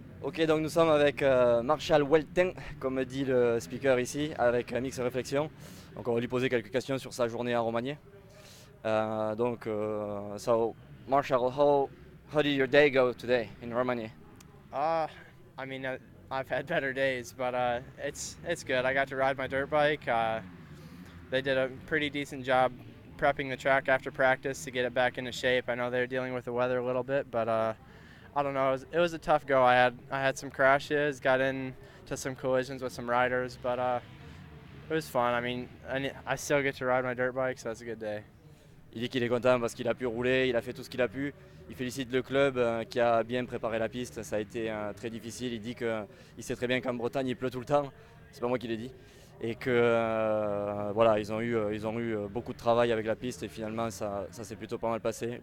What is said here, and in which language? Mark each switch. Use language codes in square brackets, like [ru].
[fr] Ok, donc nous sommes avec Marshall Weltin, comme dit le speaker ici, avec Mix Réflexion. Donc on va lui poser quelques questions sur sa journée à Romagné. [en] So Marshall, how did your day go today in Romagné? Uh, I mean, I've had better days, but it's good. I got to ride my dirt bike. They did a pretty decent job prepping the track after practice to get it back into shape. I know they're dealing with the weather a little bit, but I don't know. It was a tough go. I had some crashes, got into some collisions with some riders, but it was fun. I mean, I still get to ride my dirt bike, so that's a good day. [fr] Il dit qu'il est content parce qu'il a pu rouler, il a fait tout ce qu'il a pu. Il félicite le club qui a bien préparé la piste, ça a été très difficile. Il dit qu'il sait très bien qu'en Bretagne il pleut tout le temps, c'est pas moi qui l'ai dit. Et que voilà, ils ont eu beaucoup de travail avec la piste et finalement ça s'est plutôt pas mal passé.